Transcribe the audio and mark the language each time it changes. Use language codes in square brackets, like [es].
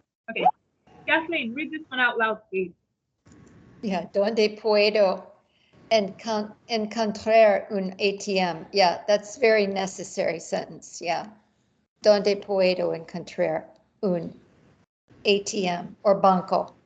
[en] Okay, Kathleen, read this one out loud, please. [es] Yeah, ¿dónde puedo encontrar un ATM? [en] Yeah, that's very necessary sentence, yeah. [es] ¿Dónde puedo encontrar un ATM or banco?